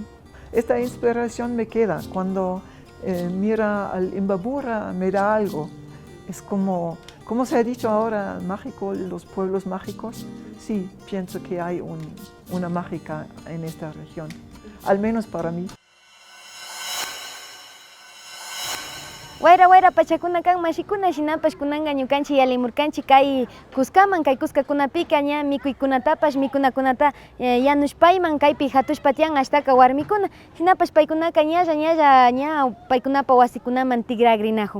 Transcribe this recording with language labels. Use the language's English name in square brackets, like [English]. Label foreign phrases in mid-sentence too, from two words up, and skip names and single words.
[Spanish] Esta inspiración me queda cuando mira al Imbabura, me da algo. Es como se ha dicho ahora, mágico, los pueblos mágicos. Sí, pienso que hay una mágica en esta región, al menos para mí. [Quechua] Wayra pachakuna kan mashikuna shinapash kunanga ñukanchik yalimurkanchik kay Cuscaman, kay Cuscakunapika ña mikuykunatapash mikunakunata yanushpayman kaypi hatushpa tiyan ashtaka warmikuna shinapash paykunaka ñalla ña paykunapa wasikunaman tigragrinajun.